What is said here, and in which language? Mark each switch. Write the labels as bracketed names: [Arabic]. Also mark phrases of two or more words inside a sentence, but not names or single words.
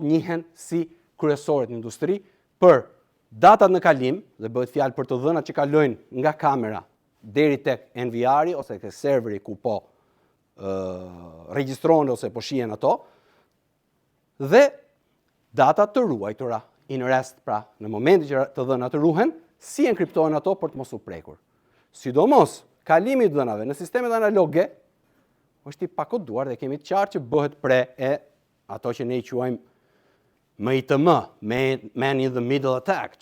[Albanian] njihen si kryesorët në industri për datat në kalim, dhe bëhet fjalë për të dhënat që kalojnë nga kamera deri tek NVR-i ose tek serveri ku po regjistrohen ose po shihen ato, dhe data të ruajtura [English] in rest, [Albanian] pra në momentin që të dhënat të ruhen, si enkriptohen ato për të mos u prekur. Sidomos, kalimi I dhënave në sistemet analoge është I pakoduar dhe kemi të qartë që bëhet pre e ato që ne I quajmë MITM, [English] Man in the Middle Attack.